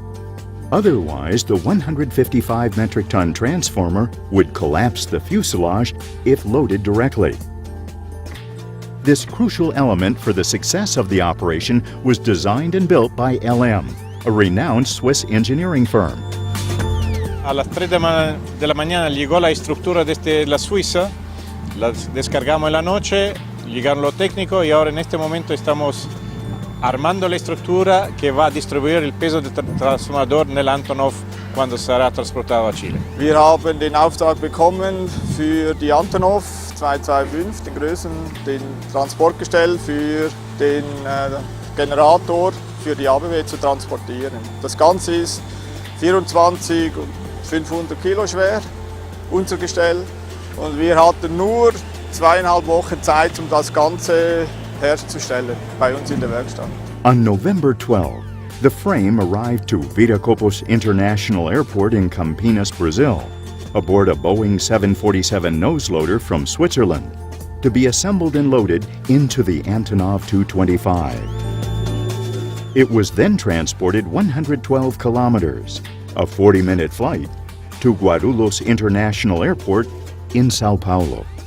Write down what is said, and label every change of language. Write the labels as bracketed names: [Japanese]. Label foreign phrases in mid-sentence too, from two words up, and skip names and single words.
[English] Otherwise, the 155 metric ton transformer would collapse the fuselage if loaded directly. This crucial element for the success of the operation was designed and built by LM, a renowned Swiss engineering firm. [Spanish] A las 3 de la mañana llegó la estructura desde la Suiza, la descargamos en la noche, llegaron los técnicos y ahora en este momento estamos armando la estructura que va a distribuir el peso del transformador en el Antonov cuando será transportado a Chile. [German] Wir haben den Auftrag bekommen für die Antonov 225, den Transportgestell für den Generator für die ABW zu transportieren. Das Ganze ist 24 und 500 Kilo schwer, unser Gestell. Und wir hatten nur 2,5 Wochen Zeit, um das Ganze herzustellen bei uns in der Werkstatt. [English] On November 12, the frame arrived to Viracopos International Airport in Campinas, Brazil, aboard a Boeing 747 nose-loader from Switzerland, to be assembled and loaded into the Antonov 225. It was then transported 112 kilometers, a 40-minute flight, to Guarulhos International Airport in Sao Paulo.